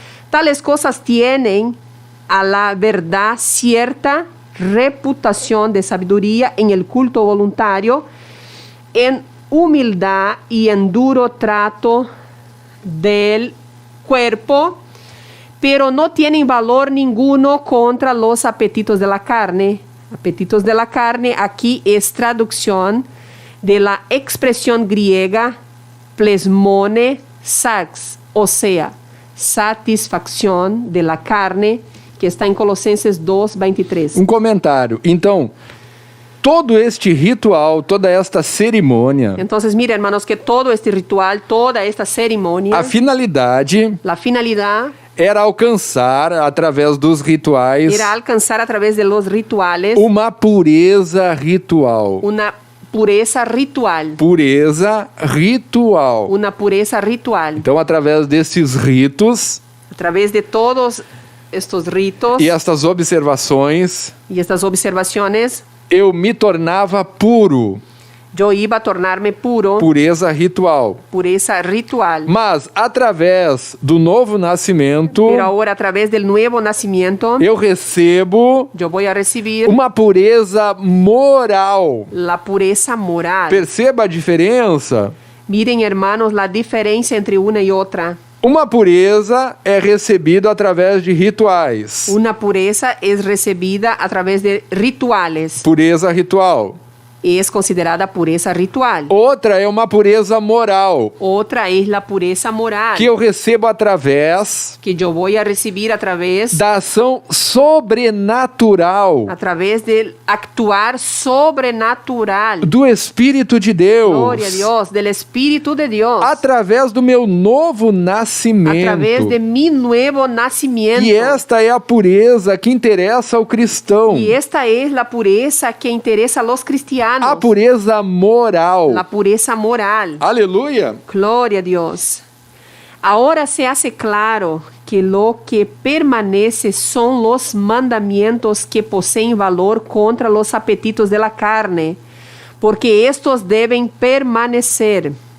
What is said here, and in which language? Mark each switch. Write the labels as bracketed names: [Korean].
[Spanish] Tales cosas tienen a la verdad cierta reputación de sabiduría en el culto voluntario, en humildad y en duro trato del cuerpo, pero no tienen valor ninguno contra los apetitos de la carne. Apetitos de la carne aquí es traducción de la expresión griega plasmone sarx, o sea, satisfacción de la carne, que está em Colossenses 2:23. [Portuguese] Um comentário. Então, todo este ritual, toda esta cerimônia, [Spanish] Então, mira, hermanos, que todo este ritual, toda esta cerimônia, [Portuguese] a finalidade [Spanish] la finalidad [Portuguese] era alcançar, através dos rituais, [Spanish] era alcançar a través de los rituales [Portuguese] uma pureza ritual. [Spanish] una pureza ritual. [Portuguese] Pureza ritual. [Spanish] Una pureza ritual. [Portuguese] Então, através desses ritos [Spanish] A través de todos estos ritos [Portuguese] e estas observações, [Spanish] y estas observaciones, [Portuguese] eu me tornava puro. [Spanish] yo iba a tornar-me puro, [Portuguese] Pureza ritual. [Spanish] pureza ritual. [Portuguese] Mas, através do novo nascimento, [Spanish] Pero ahora a través del nuevo nacimiento, [Portuguese] eu recebo [Spanish] yo voy a recibir [Portuguese] uma pureza moral. [Spanish] la pureza moral. [Portuguese] Perceba a diferença? [Spanish] Miren, hermanos, la diferencia entre una y otra. [Portuguese] Uma pureza é recebida através de rituais. [Spanish] Una pureza es recibida a través de rituales. [Portuguese] Pureza ritual. [Spanish] Es considerada pureza ritual. [Portuguese] Outra é uma pureza moral, [Spanish] Otra es la pureza moral, [Portuguese] que eu recebo através [Spanish] que yo voy a recibir a través [Portuguese] da ação sobrenatural [Spanish] del actuar sobrenatural. [Portuguese] do Espírito de Deus. [Spanish] Gloria a Dios, del Espíritu de Dios. [Portuguese] Através do meu novo [Spanish] A [Portuguese] nascimento. [Spanish] través de mi nuevo nacimiento. [Portuguese] E esta é a pureza que interessa ao cristão. [Spanish] Y esta es la pureza que interesa a los cristianos. [Portuguese] A pureza moral. [Spanish] La pureza moral. [Portuguese] Aleluia! [Spanish] Gloria a Dios. Ahora se hace claro que lo que permanece son los mandamientos que poseen valor contra los apetitos de la carne, porque estos deben permanecer.